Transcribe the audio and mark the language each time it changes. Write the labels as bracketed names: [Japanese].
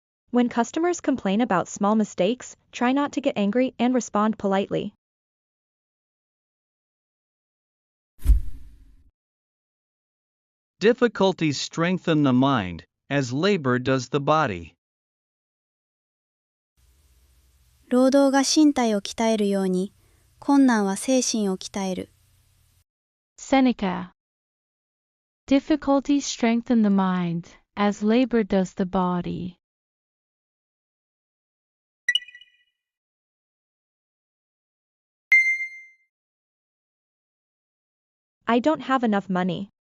[English] When customers complain about small mistakes, try not to get angry and respond politely. Difficulties strengthen the mind, as labor does the body. [Japanese] 労働が身体を鍛えるように、困難は精神を鍛える。 [English] Seneca. Difficulties strengthen the mind, as labor does the body. I don't have enough money.